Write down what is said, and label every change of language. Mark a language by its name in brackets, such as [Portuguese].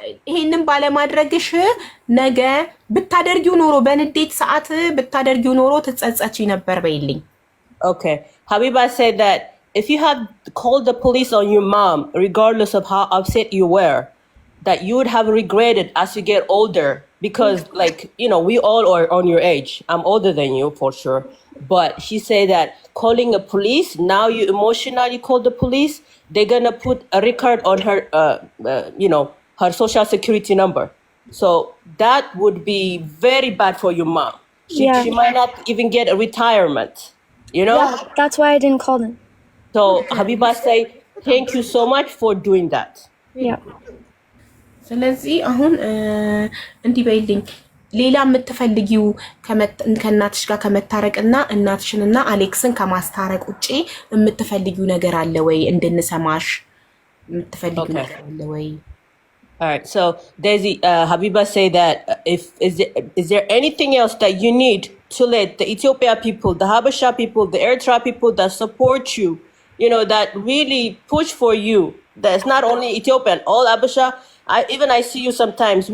[Amharic] ይሄንን ባለማድረግሽ ነገ ብታደርጊው ኖሮ በንዴት ሰዓት ብታደርጊው ኖሮ ትጸጸቺ ነበር በይልኝ። [English] Okay. Habiba said that if you had called the police on your mom, regardless of how upset you were, that you would have regretted as you get older because like, you know, we all are on your age. I'm older than you for sure. But she said that calling a police, now you emotionally call the police, they're gonna put a record on her, you know, her social security number. So that would be very bad for your mom. She might not even get a retirement, you know? Yeah, that's why I didn't call them. So Habiba say, thank you so much for doing that. Yeah. [Amharic] ስለዚህ አሁን እንዲህ በይልኝ ሌላ የምትፈልጊው ከእናትሽ ጋር ከመታረቅና እናትሽንና አሌክስን ከማስታረቅ ውጪ የምትፈልጊው ነገር አለ ወይ እንድንሰማሽ የምትፈልጊው ነገር አለ ወይ? [English] All right. So Daisy, Habiba say that is there anything else that you need to let the Ethiopia people, the Habesha people, the Eritrea people that support you, you know, that really push for you? That's not only Ethiopian, all Habesha. I see you sometimes.